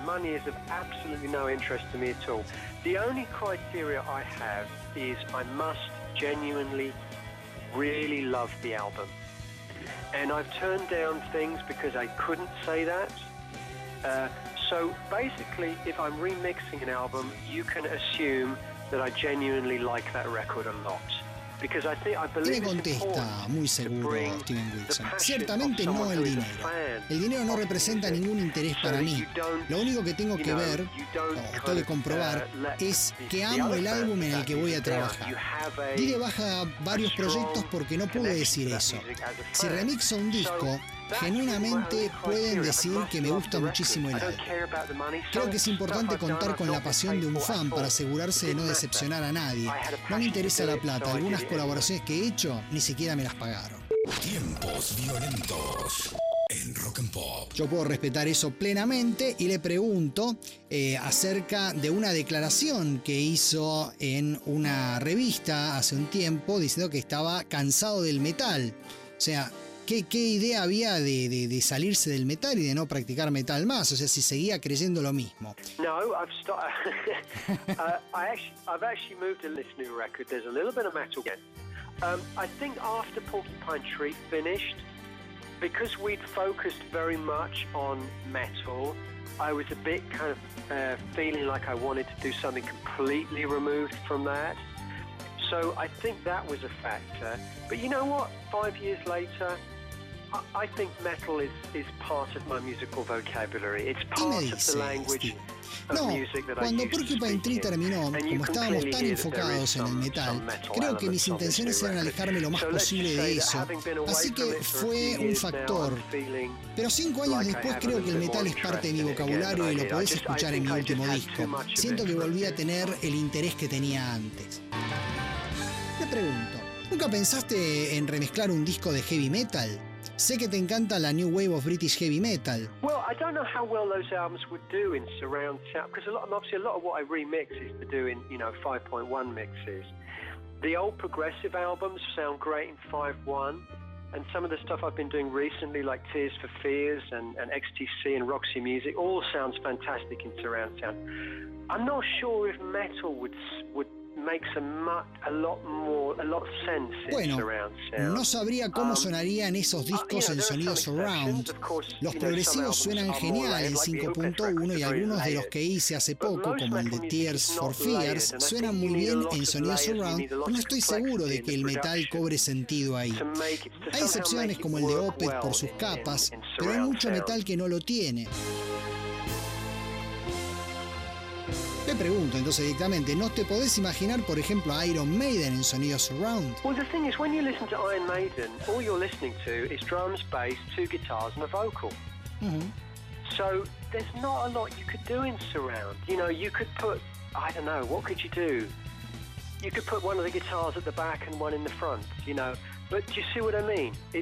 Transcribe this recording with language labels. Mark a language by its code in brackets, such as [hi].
[en] Money is of absolutely no interest to me at all. The only criteria I have is I must genuinely really love the album. And I've turned down things because I couldn't say that. So basically, if I'm remixing an album, you can assume that I genuinely like that record a lot. [es] Tiene contesta, muy seguro Steven Wilson. Ciertamente no el dinero. El dinero no representa ningún interés para mí. Lo único que tengo que ver, o tengo que comprobar, es que amo el álbum en el que voy a trabajar. Di de baja varios proyectos porque no pude decir eso. Si remixo un disco, genuinamente pueden decir que me gusta muchísimo el álbum. Creo que es importante contar con la pasión de un fan para asegurarse de no decepcionar a nadie. No me interesa la plata. Algunas colaboraciones que he hecho ni siquiera me las pagaron. Tiempos violentos en Rock and Pop. Yo puedo respetar eso plenamente y le pregunto acerca de una declaración que hizo en una revista hace un tiempo diciendo que estaba cansado del metal. O sea, ¿qué idea había de salirse del metal y de no practicar metal más? O sea, si seguía creyendo lo mismo. [en] No, I've actually moved to this new record. There's a little bit of metal again. I think after Porcupine Tree finished, because we'd focused very much on metal, I was a bit kind of feeling like I wanted to do something completely removed from that. So I think that was a factor. But you know what? 5 years later, I think metal is part of my musical vocabulary. It's part of the language. [es] No, cuando Porcupine Tree terminó, como estábamos tan enfocados en el metal, creo que mis intenciones eran alejarme lo más posible de eso, así que fue un factor. Pero 5 años después creo que el metal es parte de mi vocabulario y lo podés escuchar en mi último disco. Siento que volví a tener el interés que tenía antes. Te pregunto, ¿nunca pensaste en remezclar un disco de heavy metal? Sé que te encanta la New Wave of British Heavy Metal. [en] Well, I don't know how well those albums would do in surround sound, because a lot of what I remix is to do in, you know, 5.1 mixes. The old progressive albums sound great in 5.1, and some of the stuff I've been doing recently, like Tears for Fears and XTC and Roxy Music, all sounds fantastic in surround sound. I'm not sure if metal would makes a lot sense in surround sound. [es] No sabría cómo sonarían esos discos en sonido surround. Los progresivos suenan genial en 5.1 y algunos de los que hice hace poco, como el de Tears for Fears, suenan muy bien en sonido surround. No estoy seguro de que el metal cobre sentido ahí. Hay excepciones como el de Opeth por sus capas, pero hay mucho metal que no lo tiene. Te pregunto entonces directamente, ¿no te podés imaginar, por ejemplo, a Iron Maiden en sonido surround? [en] Well, the thing is, when you listen to Iron Maiden, all you're listening to is drums, bass, two guitars and a vocal. So there's not a lot you could do in surround. You know, you could put, I don't know, what could you do? You could put one of the guitars at the back and one in the front, you know. But do you see what I mean?